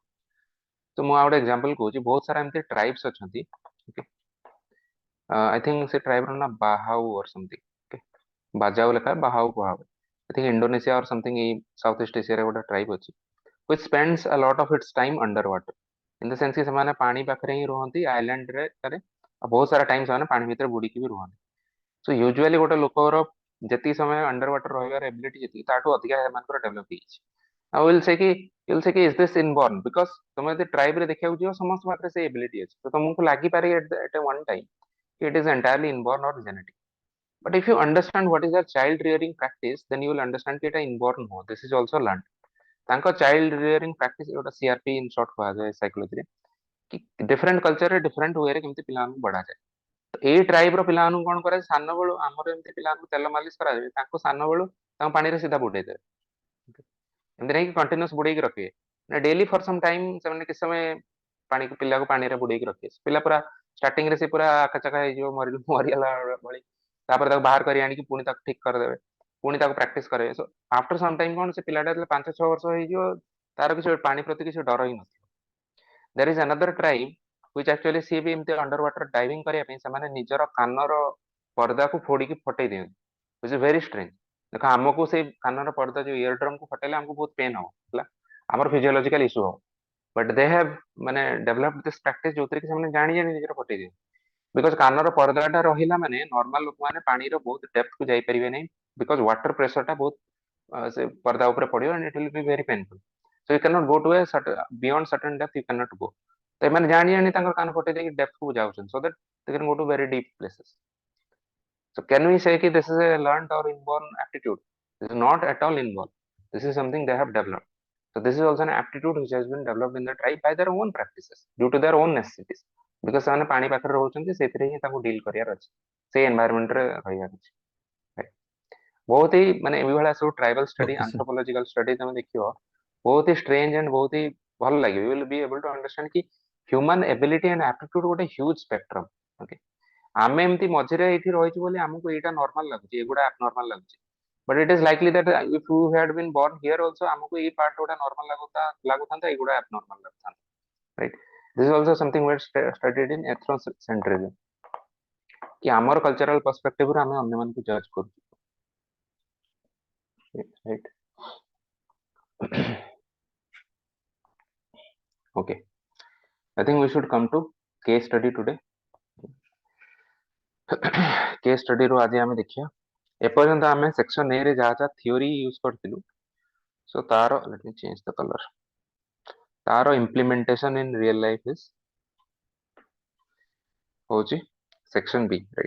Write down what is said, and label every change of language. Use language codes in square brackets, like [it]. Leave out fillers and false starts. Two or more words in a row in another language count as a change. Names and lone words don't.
[or] तो ମୁଁ ଆଉ ଗୋଟେ example କହୁଛି, ବହୁତ ସାରା ଏମିତି tribes ଅଛନ୍ତି, okay? [en] I think [or] ସେ tribe ର ନା ବାହାଉ [en] or something, [or] okay? ବାଜାଉ ଲେଖା ବାହାଉ କୁହାହୁଏ, [en] I think Indonesia or something [or] ଏଇ South East Asia ରେ ଗୋଟେ tribe ଅଛି [en] which spends a lot of its time underwater, in the sense [or] କି ସେମାନେ ପାଣି ପାଖରେ ହିଁ ରୁହନ୍ତି ଆଇଲାଣ୍ଡ ରେ, ଆଉ ବହୁତ ସାରା ଟାଇମ ସେମାନେ ପାଣି ଭିତରେ ବୁଡିକି ବି ରୁହନ୍ତି। [en] So usually [or] ଗୋଟେ ଲୋକର ଯେତିକି ସମୟ [en] under water [or] ରହିବାର ଏବିଲିଟି ଯେତିକି, ତାଠୁ ଅଧିକା ସେମାନଙ୍କର ଡେଭଲପ ହେଇଛି। [en] I will say କି is this inborn, because ତମେ ଯଦି ଟ୍ରାଇବ ରେ ଦେଖିବାକୁ ଯିବ ସମସ୍ତ ପାଖରେ ସେ ଏବିଲିଟି ଅଛି, ତ ତମକୁ ଲାଗିପାରେ at one time it is entirely inborn or genetic, but if you understand what is the child rearing practice, then you will understand कि ଏଟା inborn ନୁହଁ, this is also learned। [or] ତାଙ୍କ [en] child rearing practice [or] ଯୋଉଟା [en] CRP in short [or] କୁହାଯାଏ ସାଇକୋଲୋଜିରେ, କି [en] different cultureରେ different wayରେ [or] କେମିତି ପିଲାମାନଙ୍କୁ ବଢାଯାଏ। ତ ଏଇ ଟ୍ରାଇବ ର ପିଲାମାନଙ୍କୁ କଣ କରାଯାଏ, ସାନ ବେଳୁ ଆମର ଏମିତି ପିଲାମାନଙ୍କୁ ତେଲ ମାଲିସ କରାଯାଏ, ତାଙ୍କୁ ସାନ ବେଳୁ ତାଙ୍କୁ ପାଣିରେ ସିଧା ବୁଡେଇ ଦେବେ, ଏମିତି ନାହିଁ କି କଣ୍ଟିନ୍ୟୁସ ବୁଡେଇକି ରଖିବେ, ନା [en] daily for some time [or] ସେମାନେ କିଛି ସମୟ ପିଲାକୁ ପାଣିରେ ବୁଡେଇକି ରଖିବେ, ପିଲା ପୁରା ଷ୍ଟାର୍ଟିଂ ରେ ସେ ପୁରା ଆକାଚାକା ହେଇଯିବ, ମରିଗଲା ଭଳି, ତାପରେ ତାକୁ ବାହାର କରି ଆଣିକି ପୁଣି ତାକୁ ଠିକ କରିଦେବେ, ପୁଣି ତାକୁ ପ୍ରାକ୍ଟିସ କରିବେ। [en] so after some time [or] କଣ, ସେ ପିଲାଟା ଯେତେବେଳେ 5-6 ବର୍ଷ ହେଇଯିବ, ତାର କିଛି ପାଣି ପ୍ରତି କିଛି ଡର ହିଁ ନଥିବ। [en] there is another tribe which actually [or] ସିଏ ବି ଏମିତି [en] under water diving [or] କରିବା ପାଇଁ ସେମାନେ ନିଜର କାନର ପର୍ଦାକୁ ଫୋଡିକି ଫଟେଇ ଦିଅନ୍ତି, [en] which is very strange। [or] ଦେଖ ଆମକୁ ସେଇ କାନର ପର୍ଦା ଯୋଉ [en] ear drum [or] କୁ ଫଟେଇଲେ ଆମକୁ ବହୁତ ପେନ୍ ହବ, ହେଲା, ଆମର [en] physiological issue [or] ହବ, [en] but they have [or] ମାନେ [en] develop this practice [or] ଯୋଉଥିରେ କି ସେମାନେ ଜାଣି ଜାଣି ନିଜର ଫଟେଇ ଦିଅନ୍ତି, ବିକଜ କାନର ପର୍ଦାଟା ରହିଲା ମାନେ ନର୍ମାଲ ଲୋକମାନେ ପାଣିର ବହୁତ ଡେପ୍ଥ କୁ ଯାଇପାରିବେ ନାହିଁ, ବିକଜ [en] water pressureଟା [or] ବହୁତ ସେ ପର୍ଦା ଉପରେ ପଡିବ, [en] and it will be very painful, so you cannot go to a beyond certain depth you cannot go। [or] ତ ଏମାନେ ଜାଣି ଜାଣି ତାଙ୍କର କାନ ଫଟେଇ ଦେଇକି ଡେପ୍ଥ କୁ ଯାଉଛନ୍ତି, [en] so that they can go to very deep places। So can we say कि this is a learned or inborn aptitude? This is not at all inborn, this is something they have developed। So this is also an aptitude which has been developed in the tribe by their own practices due to their own necessities, because [or] ସେମାନେ ପାଣି ପାଖରେ ରହୁଛନ୍ତି, ସେଇଥିରେ ହିଁ ତାଙ୍କୁ ଡିଲ୍ କରିବାର ଅଛି, ସେଇ ଏନଭାୟରମେଣ୍ଟରେ ରହିବାର ଅଛି, [en] right? [hi] बहुत ही [or] ମାନେ ଏଇଭଳିଆ ସବୁ [en] tribal study Okay, sir. anthropological study [or] ତମେ ଦେଖିବ, [hi] बहुत ही [en] strange and [hi] बहुत ही [or] ଭଲ ଲାଗିବ, [en] you will be able to understand कि human ability and aptitude ଗୋଟେ huge spectrum, okay? [or] ଆମେ ଏମିତି ମଝିରେ ଏଇଠି ରହିଛୁ ବୋଲି ଆମକୁ ଏଇଟା ନର୍ମାଲ ଲାଗୁଛି, ଏଗୁଡା abnormal ଲାଗୁଛି, [en] but it is likely that if you had been born here also [or] ଆମକୁ ଏଇ ପାର୍ଟ ଗୁଡା ନର୍ମାଲ ଲାଗୁଥାନ୍ତା, ଏଗୁଡା abnormal ଲାଗୁଥାନ୍ତା, [en] right? This is also something we are studied in ethnocentrism, कि [or] ଆମର cultural perspective ରୁ ଆମେ ଅନ୍ୟମାନଙ୍କୁ judge କରୁଛୁ, [en] right? Okay, I think we should come to case study today. case study [or] ରୁ ଆଜି ଆମେ ଦେଖିବା, ଏପର୍ଯ୍ୟନ୍ତ ଆମେ [en] section A [or] ରେ ଯାହା ଯାହା [en] theory use କରିଥିଲୁ, so ତାର let me change the color, ତାର implementation in real life is ହଉଛି section B, right?